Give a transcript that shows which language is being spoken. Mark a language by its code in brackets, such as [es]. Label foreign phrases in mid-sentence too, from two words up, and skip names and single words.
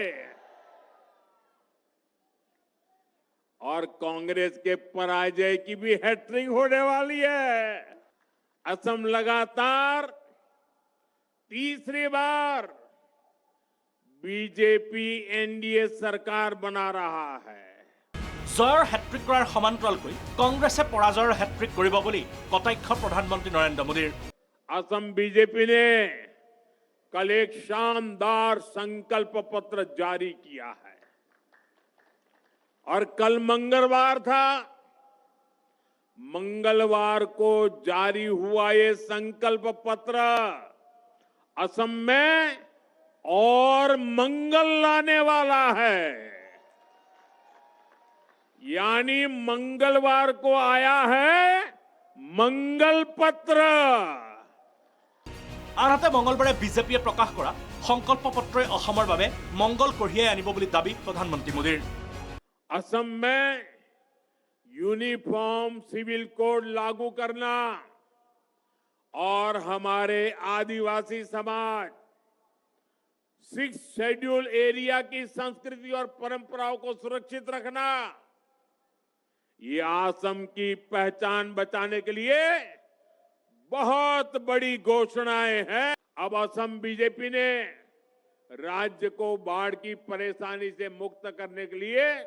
[hi] और कांग्रेस के पराजय की भी हैट्रिक होने वाली है असम लगातार तीसरी बार बीजेपी एनडीए सरकार बना रहा है [as] জয়ৰ हैट्रिक কৰাৰ সমান্তৰালকৈ কংগ্ৰেছে পৰাজয়ৰ हैट्रिक কৰিব বুলি কটাক্ষ প্ৰধানমন্ত্ৰী নৰেন্দ্ৰ মোদীৰ [hi] असम बीजेपी ने कल एक शानदार संकल्प पत्र जारी किया है और कल मंगलवार था मंगलवार को जारी हुआ ये संकल्प पत्र असम में और मंगल लाने वाला है यानी मंगलवार को आया है मंगल पत्र [as] আনহাতে মঙলবাৰে বিজেপিয়ে প্ৰকাশ কৰা সংকল্প পত্ৰই অসমৰ বাবে মংগল কঢ়িয়াই আনিব বুলি দাবী প্ৰধানমন্ত্ৰী মোদীৰ [hi] असम में [en] uniform civil code [hi] लागू करना और हमारे आदिवासी समाज 6 [en] schedule area [hi] की संस्कृति और परंपराओं को सुरक्षित रखना ये असम की पहचान बचाने के लिए बहुत बड़ी घोषणाएं हैं अब असम बीजेपी ने राज्य को बाढ़ की परेशानी से मुक्त करने के लिए